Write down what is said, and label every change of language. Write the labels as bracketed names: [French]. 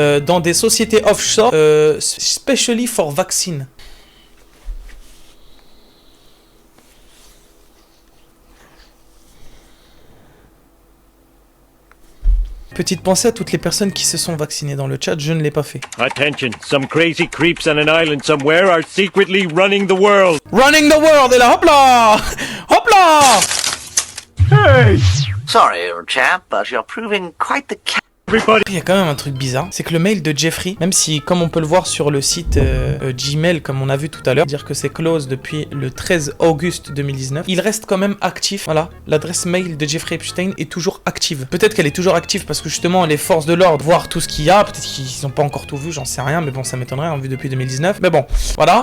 [French] Dans des sociétés offshore, [English] specially for vaccine. [French] Petite pensée à toutes les personnes qui se sont vaccinées dans le chat, je ne l'ai pas fait. [English] Attention, some crazy creeps on an island somewhere are secretly running the world. Running the world, [French] et là, hop là! Hop là! [English] Hey! Sorry, old chap, but you're proving quite the cat. [French] Il y a quand même un truc bizarre, c'est que le mail de Jeffrey, même si comme on peut le voir sur le site Gmail comme on a vu tout à l'heure, dire que c'est close depuis le 13 auguste 2019, il reste quand même actif. Voilà, l'adresse mail de Jeffrey Epstein est toujours active. Peut-être qu'elle est toujours active parce que justement les forces de l'ordre voient tout ce qu'il y a, peut-être qu'ils n'ont pas encore tout vu, j'en sais rien, mais bon ça m'étonnerait, on vu depuis 2019. Mais bon, voilà.